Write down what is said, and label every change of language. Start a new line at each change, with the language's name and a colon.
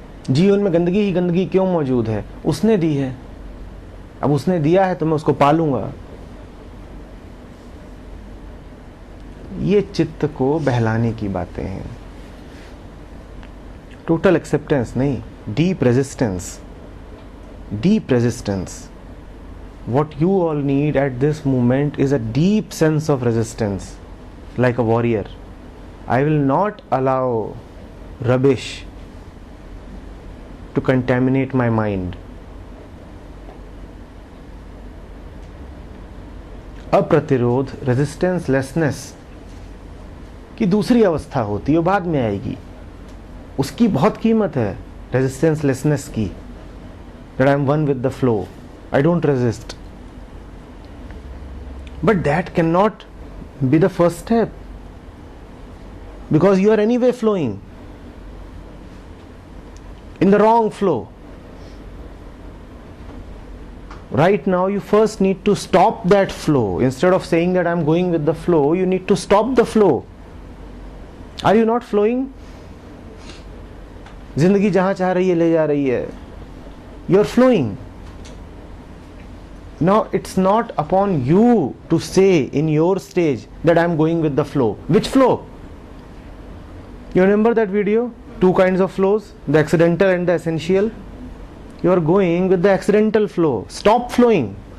Hindi: जीवन में गंदगी ही गंदगी क्यों मौजूद है? उसने दी है। अब उसने दिया है तो मैं उसको पालूंगा। ये चित्त को बहलाने की बातें हैं,
English: total acceptance
Hindi: नहीं,
English: Deep resistance. Deep resistance, what you all need at this moment is a deep sense of resistance, like a warrior. I will not allow rubbish to contaminate my mind.
Hindi: अप्रतिरोध, रेजिस्टेंसलेसनेस की दूसरी अवस्था होती है, वो बाद में आएगी। उसकी बहुत कीमत है, रेजिस्टेंसलेसनेस की,
English: that I am one with the flow. I don't resist. But that cannot be the first step, because you are anyway flowing in the wrong flow. Right now you first need to stop that flow. Instead of saying that I am going with the flow, you need to stop the flow. Are you not flowing?
Hindi: जिंदगी जहां चाह रही है ले जा रही है,
English: you are flowing. Now it's not upon you to say in your stage that I am going with the flow. Which flow? You remember that video? 2 kinds of flows, the accidental and the essential. You are going with the accidental flow. Stop flowing.